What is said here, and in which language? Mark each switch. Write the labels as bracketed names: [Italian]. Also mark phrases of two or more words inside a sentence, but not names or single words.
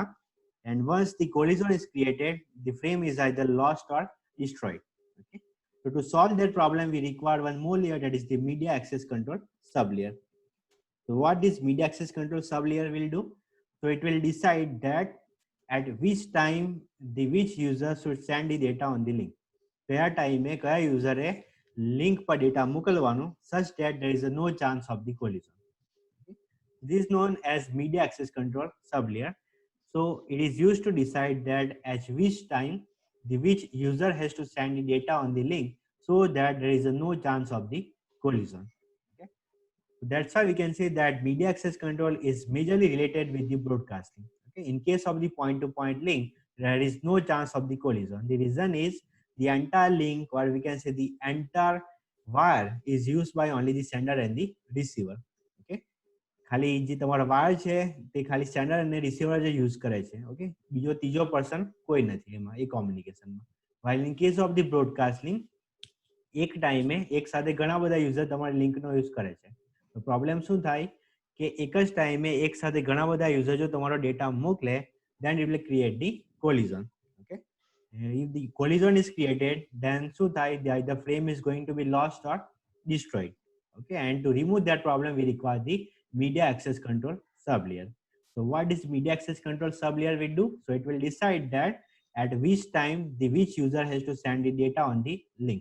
[English] And once the collision is created, the frame is either lost or destroyed. Okay, so to solve that problem, we require one more layer, that is the media access control sublayer. So what this media access control sublayer will do? So it will decide that at which time the which user should send the data on the link. [Gujarati] કયા ટાઈમે કયા યુઝરે લિંક પર ડેટા મોકલવાનું, [English] such that there is no chance of the collision. This is known as media access control sublayer. So it is used to decide that at which time the which user has to send the data on the link, so that there is no chance of the collision. Okay, so that's why we can say that media access control is majorly related with the broadcasting. Okay, in case of the point-to-point link, there is no chance of the collision. The reason is the entire link, or we can say the entire wire, is used by only the sender and the receiver. [Gujarati] Okay, ખાલી જે તમારો વાયર છે તે ખાલી સેન્ડર અને રિસીવર જ યુઝ કરે છે. ઓકે, બીજો ત્રીજો પર્સન કોઈ નથી એમાં એ કોમ્યુનિકેશનમાં. [English] while in case of the broadcast link, [Gujarati] એક ટાઈમે એક સાથે ઘણા બધા યુઝર તમારી લિંકનો યુઝ કરે છે. તો પ્રોબ્લેમ શું થાય કે એક જ ટાઈમે એક સાથે ઘણા બધા યુઝર જો તમારો ડેટા મોકલે, [English] then it will create the collision. Okay, if the collision is created, then [Gujarati] શું થાય, [English] the frame is going to be lost or destroyed. Okay, and to remove that problem, we require the media access control sublayer. So what is media access control sublayer will do? So it will decide that at which time the which user has to send the data on the link.